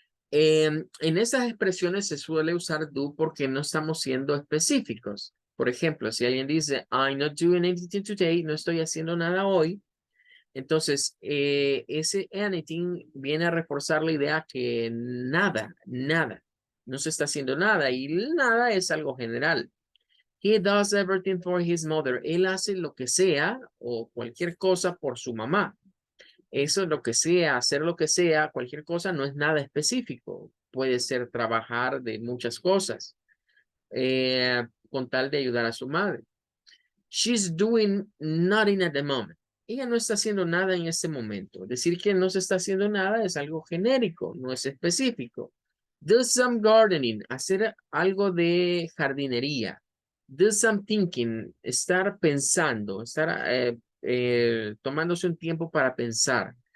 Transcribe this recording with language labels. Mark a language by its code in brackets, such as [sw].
[es] En esas expresiones se suele usar do porque no estamos siendo específicos. Por ejemplo, si alguien dice, [en] I'm not doing anything today, [es] no estoy haciendo nada hoy, entonces ese anything viene a reforzar la idea que nada, nada, no se está haciendo nada y nada es algo general. [en] He does everything for his mother. [es] Él hace lo que sea o cualquier cosa por su mamá. Eso, lo que sea, hacer lo que sea, cualquier cosa, no es nada específico. Puede ser trabajar de muchas cosas con tal de ayudar a su madre. [en] She's doing nothing at the moment. [es] Ella no está haciendo nada en este momento. Decir que no se está haciendo nada es algo genérico, no es específico. [en] Do some gardening, [es] hacer algo de jardinería. [en] Do some thinking, [es] estar pensando, estar tomándose un tiempo para pensar.